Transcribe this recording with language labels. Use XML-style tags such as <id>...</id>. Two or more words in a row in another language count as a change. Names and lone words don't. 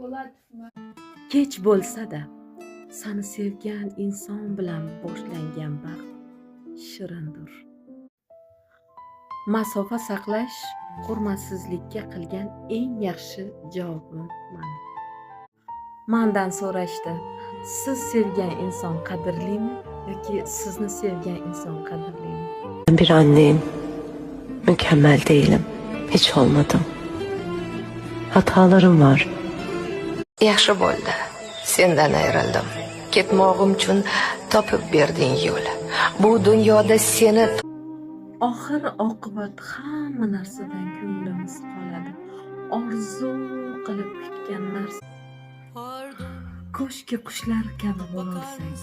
<uz>Kech bo'lsa-da, seni sevgan inson bilan boshlangan baxt shirindir. Masofa saqlash hurmatsizlikka qilgan eng yaxshi javobim mana. Mendan so'rashdi, siz sevgan inson qadrlimi yoki sizni sevgan inson qadrlimi?</uz> <tr>Ben bir anneyim. Mükemmel değilim. Hiç olmadım. Hatalarım var.</tr> <uz>Yaxshi bo'ldi. Sendan ayrildim. Ketmog'im uchun topib berding yo'l. Bu dunyoda seni Oxir oqibat hamma narsadan ko'nglimiz qoladi. Orzu qilib kutgan narsa. Ko'shki qushlar kabi bo'lolsak.</uz>